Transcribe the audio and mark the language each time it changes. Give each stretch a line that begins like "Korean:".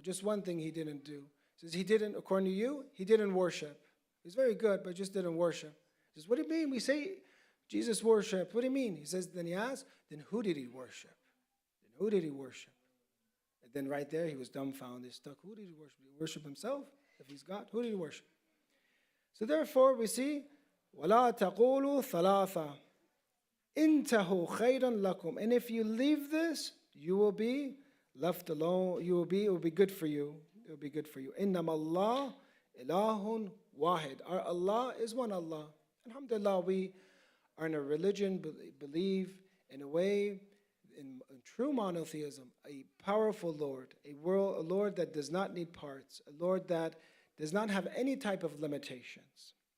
English: Just one thing he didn't do. He says he didn't, according to you, he didn't worship. He's very good, but just didn't worship. He says, what do you mean? We say Jesus worshiped. What do you mean? He says, then he asked, then who did he worship? Who did he worship? And then right there, he was dumbfounded, stuck. Who did he worship? Did he worship himself? If he's God, who did he worship? So therefore, we see,
Arabic: وَلَا تَقُولُوا ثَلَاثًا إِنْتَهُ خَيْرًا لَكُمْ.
English: And if you leave this, you will be left alone. It will be good for you. It will be good for you.
Arabic: إِنَّمَا اللَّهُ إِلَهٌ وَاحِدٌ.
English: Our Allah is one Allah. Alhamdulillah, we are in a religion, believe in a way, in true monotheism, a powerful Lord, a Lord that does not need parts, a Lord that does not have any type of limitations.